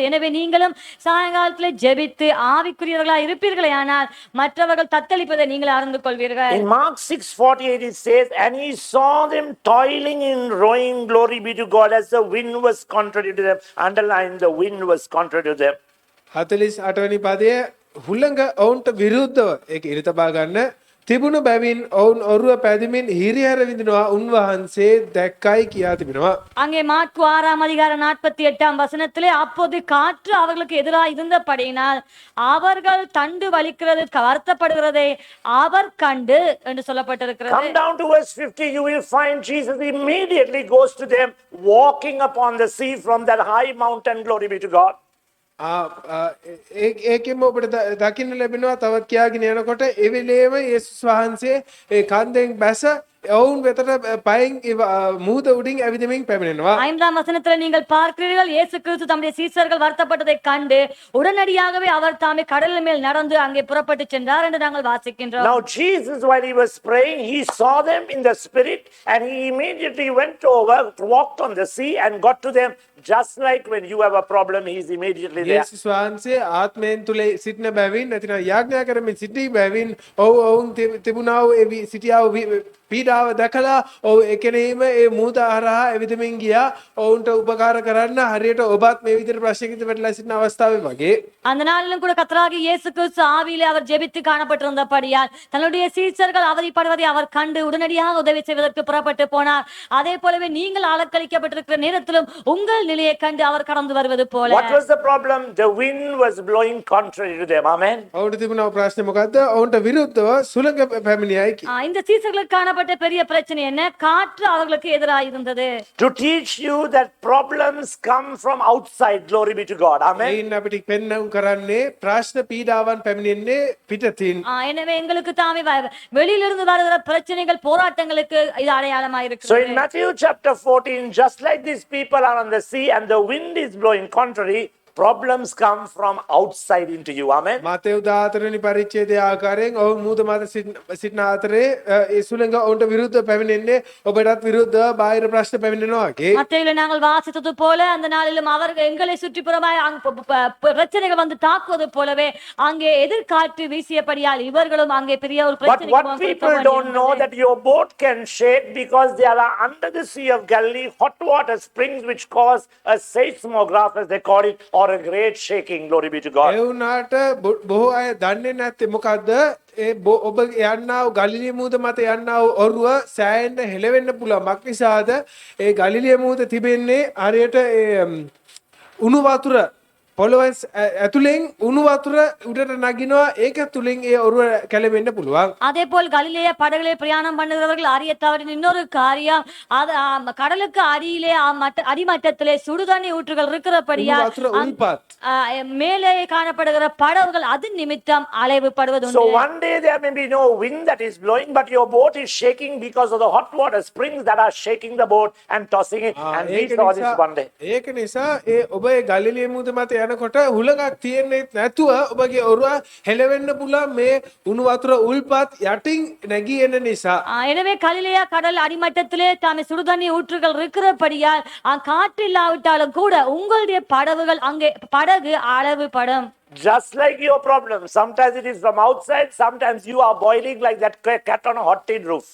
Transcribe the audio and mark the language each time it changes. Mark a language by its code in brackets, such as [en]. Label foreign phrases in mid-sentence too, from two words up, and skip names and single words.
[ta] எனவே நீங்களும் சாயங்காலத்திலே ஜெபித்து ஆவிக்குரியவர்களா இருப்பீர்களே ஆனால் மற்றவர்கள் தத்தளிப்பதை நீங்கள் அறிந்து கொள்வீர்கள். [en] In Mark 6:48 it says, and he saw them toiling in rowing, glory be to God, as the wind was contrary to them. Underline, the wind was contrary to them. [si] 48 වෙනි පදයේ හුළඟ ඔවුන්ට විරුද්ධව ඒක ඉර තබා ගන්න තිබුණු බැවින් ඔවුන් ඔරුව පැදමින් හිරිහැර විඳිනවා උන්වහන්සේ දැක්කයි කියා තිබෙනවා. [ta] அங்கே மாற்கு 6ஆம் அதிகாரம் 48ஆம் வசனத்திலே அப்போது காற்று அவர்களுக்கு எதிராக இருந்தபடியினால் அவர்கள் தண்டு வலிக்கிறது வருத்தப்படுகிறதை அவர் கண்டு என்று சொல்லப்பட்டிருக்கிறது. [en] Come down to verse 50, you will find Jesus immediately goes to them walking upon the sea from that high mountain, glory be to God. [si] ඒකෙම ඔබට දකින්න ලැබෙනවා තවත් කියාගෙන යනකොට ඒ වෙලේම යේසුස් වහන්සේ ඒ කන්දෙන් බැස ඔවුන් වෙතට පයින් මුහුද උඩින් ඇවිදමින් පැමිණෙනවා. [ta] 5ஆம் வசனத்துல நீங்கள் பார்க்கிறீர்கள் இயேசு கிறிஸ்து தம்முடைய சீசர்கள் வருத்தப்பட்டதை கண்டு உடனடியாகவே அவர் தாமே கடலின் மேல் நடந்து அங்கே புறப்பட்டு சென்றார் என்று நாங்கள் வாசிக்கின்றோம். [en] Now Jesus, while he was praying, he saw them in the spirit and he immediately went over, walked on the sea and got to them. Just like when you have a problem, he is immediately there. [si] යේසුස් වහන්සේ ආත්මයෙන් තුල සිටින බැවින් නැතිනම් යාඥා කරමින් සිටි බැවින් ඔවුන් තිබුණා වූ ඒ සිටියා වූ පීඩාව දැකලා ඔව් එකෙනෙහිම ඒ මුහුද හරහා ඇවිදමින් ගියා ඔවුන්ට උපකාර කරන්න හරියට ඔබත් මේ විදිහට ප්‍රශ්නයකට වැටලා සිටින අවස්ථාවේ වගේ. [ta] அந்த நாளிலும் கூட கர்த்தராகிய இயேசு கிறிஸ்து ஆவியிலே அவர் ஜெபித்து காணப்பட்டிருந்தபடியால் தன்னுடைய சீசர்கள் அவதிப்படுவதை அவர் கண்டு உடனடியாக உதவி செய்வதற்கு புறப்பட்டு போனார். அதே போலவே நீங்கள் அலக்களிக்கப்பட்டிருக்கிற நேரத்திலும் உங்கள் நிலையை கண்டு அவர் கடந்து வருவது போல. [en] What was the problem? The wind was blowing contrary to them. Amen. [si] ඔවුන්ට තිබුණා ප්‍රශ්නේ මොකද්ද? ඔවුන්ට විරුද්ධව සුළඟ පැමිණියයි. [ta] இந்த சீசர்களுக்கு காணப்பட்ட பெரிய பிரச்சனை என்ன? காற்று அவர்களுக்கு எதிராக இருந்தது. [en] To teach you that problems come from outside, glory be to God. Amen. [si] එයින් අපිට පෙන්වුම් කරන්නේ ප්‍රශ්න පීඩාවන් පැමිණෙන්නේ පිටතින්. [ta] எனவே எங்களுக்கு தாமே வெளியிலிருந்து வருகிற பிரச்சனைகள் போராட்டங்களுக்கு இது அடையாளமா [en] So [ta] இருக்கு. [en] in Matthew chapter 14, just like these people are on the sea and the wind is blowing contrary, problems come from outside into you. Amen. [si] මාතේව් 14 වෙනි පරිච්ඡේදයේ ආකාරයෙන් ඔවුන් මුහුද මත සිටින අතරේ ඒ සුළඟ ඔවුන්ට විරුද්ධව පැමිණෙන්නේ ඔබටත් විරුද්ධව බාහිර ප්‍රශ්න පැමිණෙනවා වගේ. [ta] மத்தேயுல நாங்கள் வாசித்தது போல அந்த நாளிலும் அவர்கள் எங்களை சுற்றிப்புறமாய் பிரச்சனைகள் வந்து தாக்குவது போலவே அங்கே எதிர்காற்று வீசியபடியால் இவர்களும் அங்கே பெரிய ஒரு [en] But what people don't know that your boat can shake because they are under the Sea of Galilee, hot water springs which cause a seismograph as they call it, or a great shaking. Glory be to God. [si] ඒ වුණාට බොහෝ අය දන්නේ නැත්තේ මොකද්ද? ඒ ඔබ යන්නා වූ ගලිලිය මුහුද මත යන්නා වූ ඔරුව සෑහෙන්න හෙලවෙන්න පුළුවන්. මක් නිසාද? ඒ ගලිලිය මුහුද තිබෙන්නේ හරියට ඒ උණු වතුර පොළොව ඇතුලෙන් උණු වතුර උඩට නගිනවා ඒක තුලින් ඒ ඔරුව කැළඹෙන්න පුළුවන්. [ta] அதே போல் கலிலேய படகுலே பிரயாணம் பண்ணுகிறவர்கள் அறிய தவறின இன்னொரு காரியம் அது கடலுக்கு அடியிலே அடிமட்டத்திலே சுடுதண்ணி ஊற்றுகள் இருக்கிறபடியா [si] උණු වතුර උල්පත්. [ta] மேலே காணப்படுகிற படகுகள் அது நிமித்தம் அலைவு படுவது [en] So one day there may be no wind that is blowing, but your boat is shaking because of the hot water springs that are shaking the boat and tossing it. And we saw this one day. [si] ඒක නිසා ඒ ඔබ ඒ ගලිලිය මුහුද මත යනකොට හුලඟක් තියෙන්නේ නැතුව ඔබගේ ඔරුව හෙලවෙන්න පුළුවන් මේ උණු වතුර උල්පත් යටින් නැගී එන නිසා. [ta] எனவே கலிலேயா கடல் அடிமட்டத்திலே தாமே சுடுதண்ணி ஊற்றுகள் இருக்கிறபடியால் காற்று இல்லாவிட்டாலும் கூட உங்களுடைய படகுகள் அங்கே படகு அளவு படும். [en] Just like your problem, sometimes it is from outside, sometimes you are boiling like that cat on a hot tin roof.